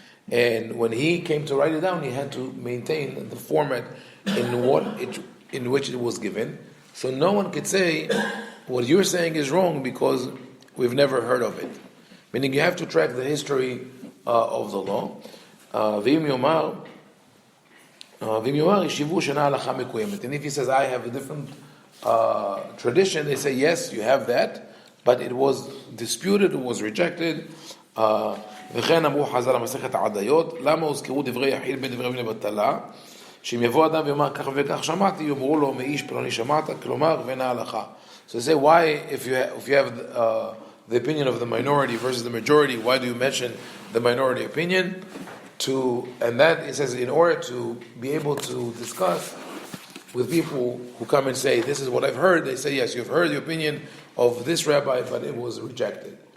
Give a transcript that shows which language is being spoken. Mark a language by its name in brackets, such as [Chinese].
[English] And when he came to write it down, he had to maintain the format in which it was given. So no one could say what you're saying is wrong because we've never heard of it. Meaning you have to track the history of the law. [Hebrew] ואם יאמר, ישיבו שאינה הלכה מקוימת. [English] And if he says, I have a different tradition, they say, yes, you have that, but it was disputed, it was rejected. [Hebrew] וכן אמרו חז"ל המסכת העדיות, למה הוזכרו דברי יחיד בין דברי אבני בטלה? שאם יבוא אדם ויאמר כך וכך שמעתי, יאמרו לו מאיש פלוני שמעת, כלומר ואינה הלכה. [English] So they say, why, if you have the opinion of the minority versus the majority, why do you mention the minority opinion? And that, it says, in order to be able to discuss with people who come and say, this is what I've heard, they say, yes, you've heard the opinion of this rabbi, but it was rejected.